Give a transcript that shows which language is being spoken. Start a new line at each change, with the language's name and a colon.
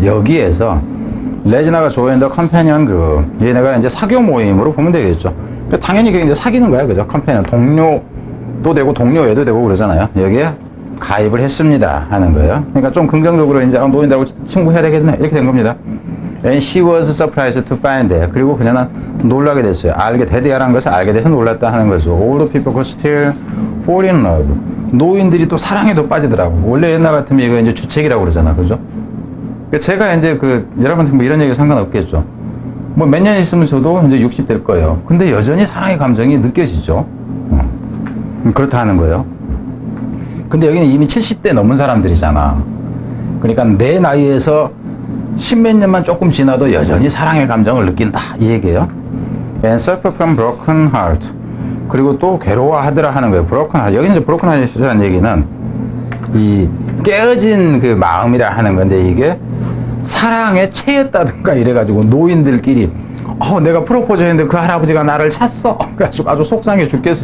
Korean: 여기에서 레지나가 조인더 컴패니언 그룹. 얘네가 이제 사교 모임으로 보면 되겠죠. 그러니까 당연히 그게 이제 사귀는 거야, 그죠? 컴패니언 동료도 되고 동료애도 되고 그러잖아요. 여기에 가입을 했습니다 하는 거예요. 그러니까 좀 긍정적으로 이제 노인들하고 친구해야 되겠네 이렇게 된 겁니다.
English: And she was surprised to find that.
Korean: 그리고 그녀는 놀라게 됐어요. 알게 되디아라는 것을 알게 돼서 놀랐다 하는 거죠.
English: All the people could still fall in love.
Korean: 노인들이 또 사랑에도 빠지더라고. 원래 옛날 같으면 이거 이제 주책이라고 그러잖아, 그죠? 제가 이제 여러분한테 뭐 이런 얘기 상관없겠죠. 뭐 몇 년 있으면 저도 이제 60 될 거예요. 근데 여전히 사랑의 감정이 느껴지죠. 그렇다 하는 거예요. 근데 여기는 이미 70대 넘은 사람들이잖아. 그러니까 내 나이에서 십몇 년만 조금 지나도 여전히 사랑의 감정을 느낀다 이 얘기예요.
English: And suffer from broken heart.
Korean: 그리고 또 괴로워하더라 하는 거예요.
English: broken heart.
Korean: 여기서 이제 broken heart라는 얘기는 이 깨어진 그 마음이라 하는 건데, 이게 사랑에 채였다든가 이래가지고 노인들끼리 내가 프로포즈 했는데 그 할아버지가 나를 찼어. 그래가지고 아주 속상해 죽겠어.